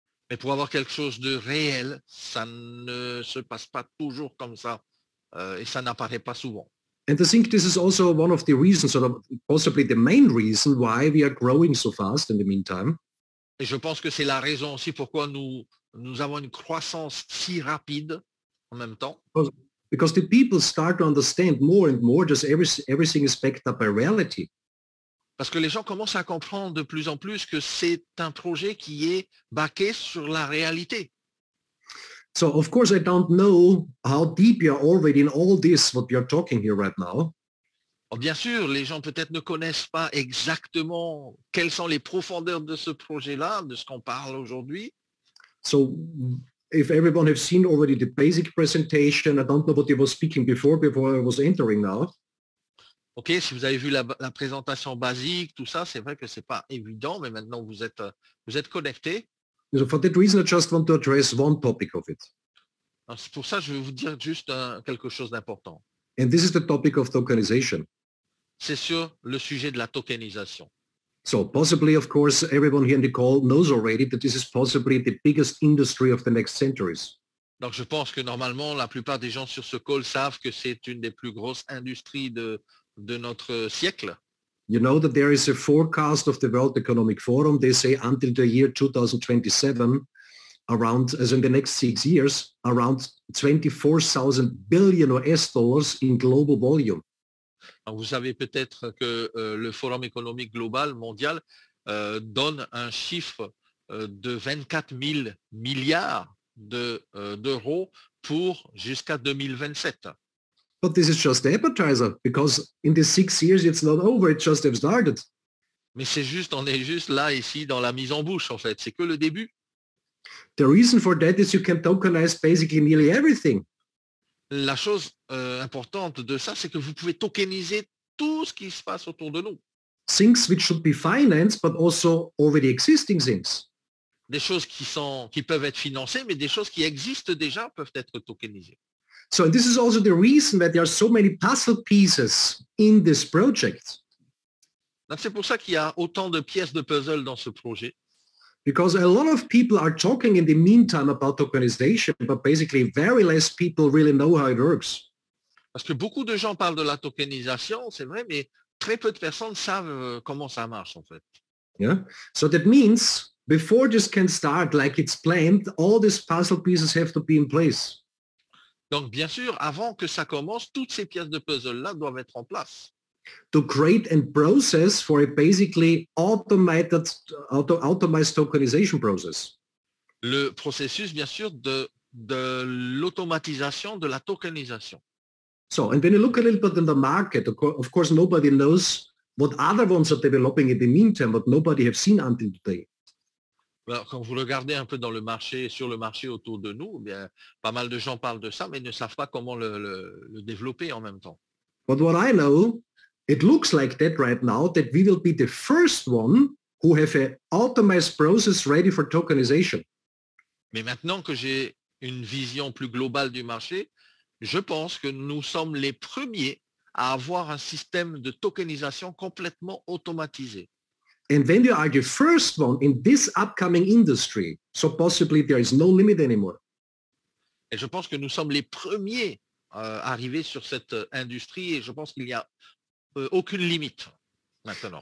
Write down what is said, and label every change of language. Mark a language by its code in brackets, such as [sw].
[fr] Mais pour avoir quelque chose de réel, ça ne se passe pas toujours comme ça et ça n'apparaît pas souvent. [en] And I think this is also one of the reasons, sort of possibly the main reason why we are growing so fast in the meantime. [fr] Et je pense que c'est la raison aussi pourquoi nous avons une croissance si rapide en même temps. [en] Because the people start to understand more and more just everything is backed up by reality. [fr] Parce que les gens commencent à comprendre de plus en plus que c'est un projet qui est baqué sur la réalité. [en] So of course I don't know how deep you are already in all this what we are talking here right now. [fr] Bien sûr, les gens peut-être ne connaissent pas exactement quelles sont les profondeurs de ce projet-là, de ce qu'on parle aujourd'hui. [en] So if everyone has seen already the basic presentation, I don't know what you were speaking before I was entering now. [fr] Ok, si vous avez vu la présentation basique, tout ça, c'est vrai que c'est pas évident, mais maintenant vous êtes connectés. [en] So for that reason, I just want to address one topic of it. [fr] C'est pour ça que je vais vous dire juste quelque chose d'important. [en] And this is the topic of tokenization. [fr] C'est sur le sujet de la tokenisation. [en] So possibly, of course, everyone here in the call knows already that this is possibly the biggest industry of the next centuries. [fr] Donc je pense que normalement, la plupart des gens sur ce call savent que c'est une des plus grosses industries de notre siècle. [en] You know that there is a forecast of the World Economic Forum. They say until the year 2027, around, as in the next 6 years, around 24,000 billion US dollars in global volume. [fr] Alors, vous savez peut-être que le Forum économique global mondial donne un chiffre de 24 000 milliards d'euros pour jusqu'à 2027. [en] But this is just the appetizer, because in the 6 years it's not over, it just have started. [fr] Mais on est juste là, ici, dans la mise en bouche, en fait. C'est que le début. [en] The reason for that is you can tokenize basically nearly everything. [fr] La chose importante de ça, c'est que vous pouvez tokeniser tout ce qui se passe autour de nous. [en] things which should be financed, but also already existing things. [fr] Des choses qui peuvent être financées, mais des choses qui existent déjà peuvent être tokenisées. [en] So and this is also the reason that there are so many puzzle pieces in this project. [fr] Donc c'est pour ça qu'il y a autant de pièces de puzzle dans ce projet. [en] Because a lot of people are talking in the meantime about tokenization, but basically very less people really know how it works. [fr] Parce que beaucoup de gens parlent de la tokenisation, c'est vrai, mais très peu de personnes savent comment ça marche en fait. [en] Yeah. So that means before this can start like it's planned, all these puzzle pieces have to be in place. [fr] Donc bien sûr, avant que ça commence, toutes ces pièces de puzzle-là doivent être en place. [en] To create and process for a basically automated, automized tokenization process. [fr] Le processus, bien sûr, de l'automatisation de la tokenisation. [en] So, and when you look a little bit in the market, of course, nobody knows what other ones are developing in the meantime, but nobody have seen until today. [fr] Alors, quand vous regardez un peu dans le marché, sur le marché autour de nous, bien, pas mal de gens parlent de ça, mais ne savent pas comment le développer en même temps. [en] But what I know, it looks like that right now, that we will be the first one who have an automized process ready for tokenization. [fr] Mais maintenant que j'ai une vision plus globale du marché, je pense que nous sommes les premiers à avoir un système de tokenisation complètement automatisé. [en] And when you are the first one in this upcoming industry, so possibly there is no limit anymore. [fr] Et je pense que nous sommes les premiers arrivés sur cette industrie et je pense qu'il n'y a aucune limite maintenant.